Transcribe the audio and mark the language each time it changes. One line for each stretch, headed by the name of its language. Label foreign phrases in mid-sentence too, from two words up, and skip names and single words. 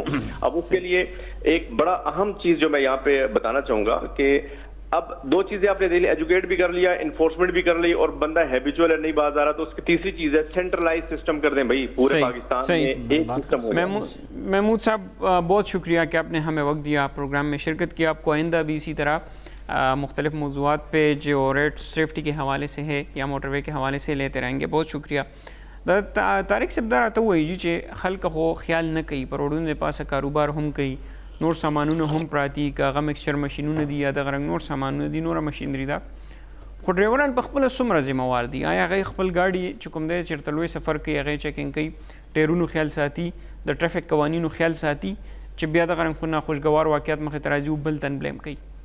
Urdu: اب اس کے لیے ایک بڑا اہم چیز جو میں یہاں پہ بتانا چاہوں گا کہ اب 2 چیزیں آپ نے دے لی, ایجوکیٹ بھی کر لیا, انفورسمنٹ بھی کر لی, اور بندہ ہیبیچول ہے, نہیں باز آ رہا, تو اس کی تیسری چیز ہے
English: centralize system
Urdu: کر دیں بھائی پورے پاکستان میں ایک سسٹم ہو. محمود صاحب, بہت شکریہ کہ آپ نے ہمیں وقت دیا, پروگرام میں شرکت کی. آپ کو آئندہ بھی اسی طرح مختلف موضوعات پہ جو
English: road safety
Urdu: کے حوالے سے ہے یا موٹر وے کے حوالے سے لیتے رہیں گے. بہت شکریہ.
Pashto: طارق صاحب دا راته وایي چې خلک خو خیال نه کوي, په روډونو د پاسه کاروبار هم کوي, نور سامانونه هم پراتی, که هغه مکسچر مشینونه دي یا دغه رنګ نور سامانونه دي, نوره مشینري ده, خو ډرایوران په خپله څومره ذمهوار دي؟ آیا هغوی خپل ګاډي چې کوم دی چېرته لوی سفر کوي هغې چیکینګ کوي، ټایرونو خیال ساتي، د ټرافیک قوانینو خیال ساتي چې بیا دغه ناخوشګوار واقعیت مخې ته راځي او بل تن بلیم کوي؟